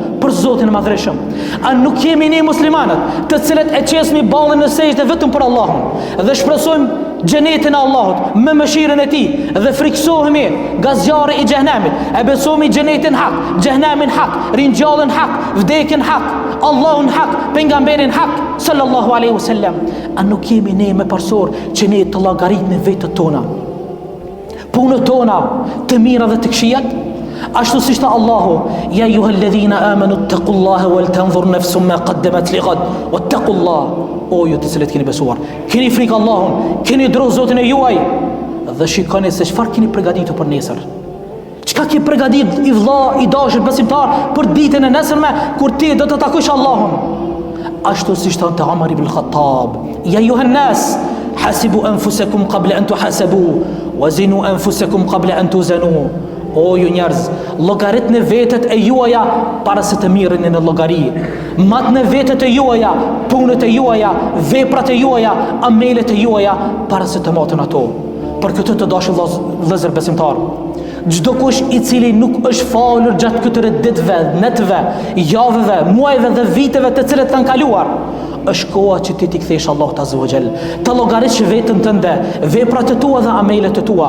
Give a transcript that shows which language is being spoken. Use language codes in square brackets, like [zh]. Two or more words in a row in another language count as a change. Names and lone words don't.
[sq] Për Zotin e Madhreshëm, a nuk jemi ne muslimanët, të cilët e qesmi ballin në sejdë vetëm për Allahun dhe shpresojmë xhenetin e Allahut me mëshirën e tij dhe friksohemi nga zjarri i xhenemit, e besojmë xhenetin hak, xhenemin hak, ringjallën hak, vdekjen hak, Allahun hak, pejgamberin hak [ar] صلى الله عليه وسلم. [sq] A nuk jemi ne me parsor që ne të llogaritni vetët tona, punët tona të mira dhe të këqijat? Ashtu si tha Allahu: [ar] "يا أيها الذين آمنوا اتقوا الله ولتنظر نفس ما قدمت لغد واتقوا الله." [sq] O ju të cilët keni besuar, keni frikë Allahun, keni dru Zotin e juaj dhe shikoni se çfarë keni përgatitur për nesër. Çka ke përgatitur i vëlla, i dashur besimtar për ditën e nesërme kur ti do të takosh Allahun? Ashtu si thonte [ar] Umar ibn Khattab: "يا أيها الناس حاسبوا أنفسكم قبل أن تحاسبوا وزنوا أنفسكم قبل أن توزنوا." [sq] O ju njerëz, llogaritni vetët e juaja para se të mirreni në llogari. Matni vetët e juaja, punët e juaja, veprat e juaja, amelet e juaja para se të matën ato. Për këtë të dashur vëllezër besimtar, Çdo kush i cili nuk është falur gjatë këtyre ditëve, netëve, javëve, muajve dhe viteve të cilët kanë kaluar, është koha që ti t'i kthesh Allahut [ar] عز وجل, [sq] të llogaritsh veten tënde, veprat e tua dhe amelet e tua.